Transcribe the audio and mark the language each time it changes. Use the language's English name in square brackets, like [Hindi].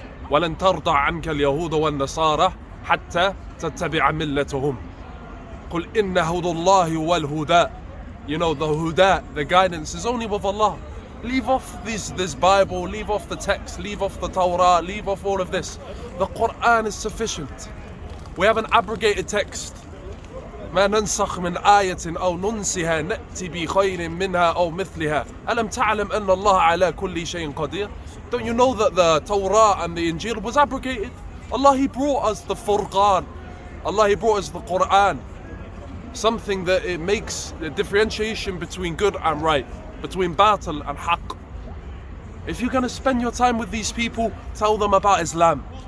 [Arabic] وَلَن تَرْضَى عَنْكَ الْيَهُودَ وَالنَّصَارَى حَتَّى تَتَّبِعَ مِلَّتُهُمْ قُلْ إِنَّ هُدَى اللَّهِ وَالْهُدَى. [English] You know, the huda, the guidance is only with Allah. Leave off this Bible, leave off the text, leave off the Torah, leave off all of this. The Quran is sufficient. We have an abrogated text. [Arabic] ما ننسخ من آية أو ننسها نأتي بخير منها أو مثلها ألم تعلم أن الله على كل شيء قدير. [English] Don't you know that the Torah and the Injil was abrogated? Allah, He brought us the Furqan. Allah, He brought us the Quran. Something that it makes the differentiation between good and right, between batil and haqq. If you're going to spend your time with these people, tell them about Islam.